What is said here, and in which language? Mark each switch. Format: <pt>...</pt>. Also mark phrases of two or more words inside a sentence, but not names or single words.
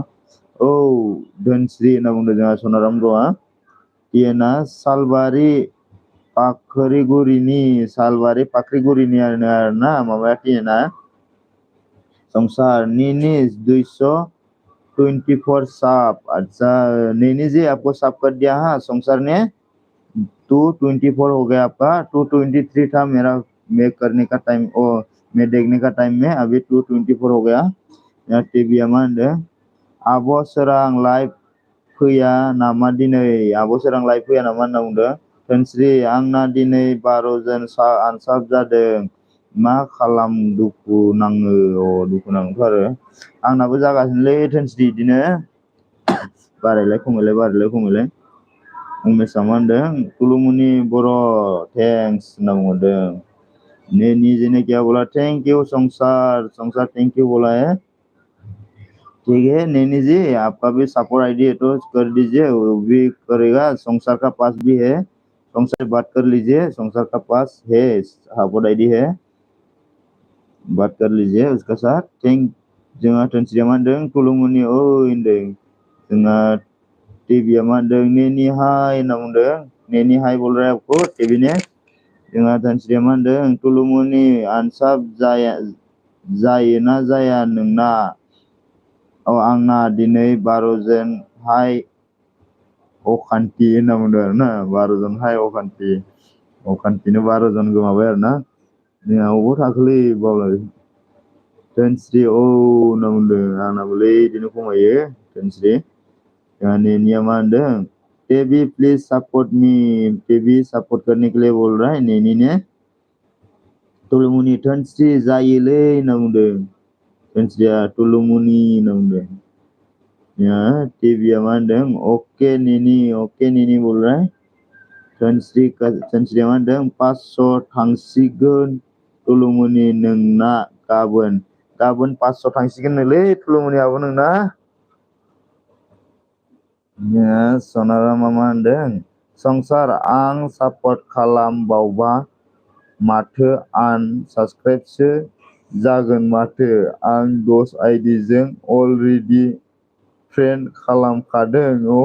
<brx>औ धोनस्रि होनना बुंदों जोंहा सनाराम ब्र'आ। टिएनआ सालबारि पाख्रिगुरिनि आरोना माबाया टिएनआ।</brx> <hi>संसार नीनी 224 साप अच्छा नीनी जी आपको साप कर दिया हाँ संसार ने 224 हो गया आपका 223 था मैं करने का टाइम मैं देखने का टाइम में अभी 224 हो गया।</hi> <brx>या टिभिया मा होनदों आब' सोरां लाइभ फैया नामा दिनै आब' सोरां लाइभ फैया नामा होनना बुंदों। धोनस्रि आंना दिनै 12 जन आनसाब जादों मा खालाम दुखु नाङो दुखु नाङोथ' आरो आंनाबो जागासिनोलै धोनस्रि बिदिनो बारायलाय खमायलाय उमेशआ मा होनदों तुलुमनि बर' थेंक्स होनना बुंहरदों।</brx> <hi>नीजे ने क्या बोला</hi> <en>thank you</en> <hi>संसार</hi> <en>thank you</en> <hi>बोला है। ठीक है नैनी जी आपका भी सपोर्ट आईडी है तो कर दीजिए वो भी करेगा संसार का पास भी है संसार से बात कर लीजिए संसार का पास है सपोर्ट आईडी है बात कर लीजिए उसका साथ</hi> <brx>जोंहा धोनस्रिया मा होनदों तुलुमनि होनदों जोंहा टिभिया मा होनदों नेनी हाय होनना बुंदों</brx> <hi>नेनी हाय बोल रहा है आपको टिभि ने।</hi> <brx>जोंहा धोनस्रिया मा होनदों तुलुमनि आनसाब जायोना जाया नोंना आंना दिनै 12 जन हाय अखान्थि होनना बुंदों आरोना 12 जन हाय अखान्थिनो 12 जन गोमाबाय आरोना जोंहा अबाव थाखोलै बावलाय धोनस्रि होनना बुंदों आंनाबोलै बिदिनो खमायो धोनस्रि। जोंहा नेनिया मा होनदों</brx> <hi>टेबी</hi> <en>please support me</en> <hi>टेबी सपोर्ट करने के लिए बोल रहा है नेनी ने।</hi> <brx>तुलुमनि धोनस्रि जायोलै होनना बुंदों धोनस्रिया तुलुमनि होनना बुंदों। टिभिया मा होनदों ओके नेनी</brx> <hi>बोल रहा है</hi> <brx>Dhonsriया मा होनदों 500 थांसिगोन तुलुमुनि नोंना गाबोन 500 थांसिगोननोलै तुलुमुनियाबो नोंना। सनारामा मा होनदों संसार आं सापर्ट खालामबावबा माथो आनसाबस्क्राइबसो जागोन माथो आं 10 आइडिजों</brx> <en>already friend</en> <brx>खालामखादों।</brx>